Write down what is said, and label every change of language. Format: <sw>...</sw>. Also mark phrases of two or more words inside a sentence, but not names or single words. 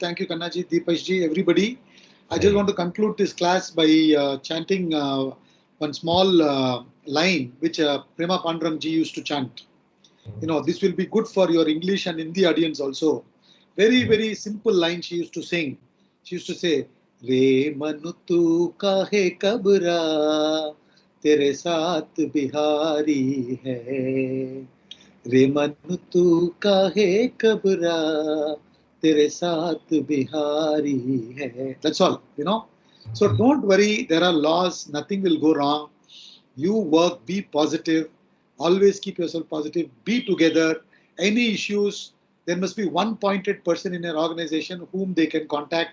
<en>Thank you, Kannaji, Deepashji, everybody. I just want to conclude this class by chanting one small line which Prema Pandurang ji used to chant. This will be good for your English and Hindi audience also. Very, very simple line she used to sing. She used to say,</en> <hi>रे मनु तू काहे कबरा, तेरे साथ बिहारी है. रे मनु तू काहे कबरा, तेरे साथ बिहारी है.</hi> <en>That's all, So don't worry, there are laws, nothing will go wrong. You work, be positive, always keep yourself positive, be together. Any issues, there must be one pointed person in your organization whom they can contact.</en>